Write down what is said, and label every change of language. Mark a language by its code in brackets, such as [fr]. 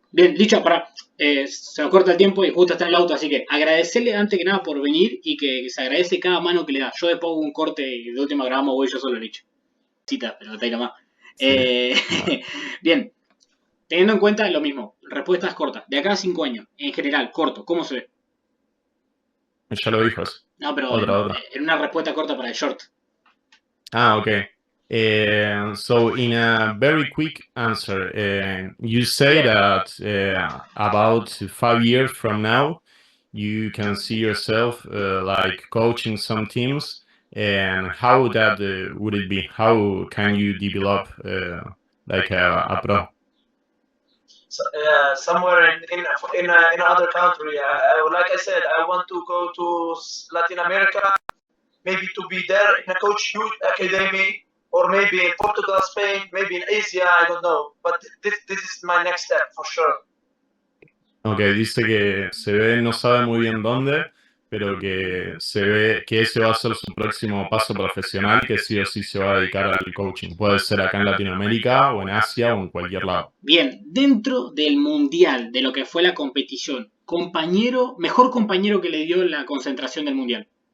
[es] Bien, Licha, se nos corta el tiempo y justo está en el auto, así que agradecerle antes que nada por venir y que se agradece cada mano que le da. Yo después hago un corte y de última grabamos voy yo solo, Licha. Cita, pero está ahí nomás. Sí. Bien, teniendo en cuenta lo mismo, respuestas cortas. De acá a 5 años, en general, corto, ¿cómo se ve? Ya lo dijo eso. No, pero Otra. en una respuesta corta para el short. [en] Ah, okay. So in a very quick answer, you say that about 5 years from now, you can see yourself like coaching some teams, and how that would it be? How can you develop like a pro? So, somewhere in another country. Like I said, I want to go to Latin America, maybe to be there in a coach youth academy, or maybe in Portugal, Spain, maybe in Asia. I don't know, but this is my next step for sure. [es] Ok, dice que se ve, no sabe muy bien dónde, pero que se ve que ese va a ser su próximo paso profesional, que sí o sí se va a dedicar al coaching. Puede ser acá en Latinoamérica o en Asia o en cualquier lado. Bien, dentro del mundial, de lo que fue la competición, mejor compañero que le dio la concentración del mundial.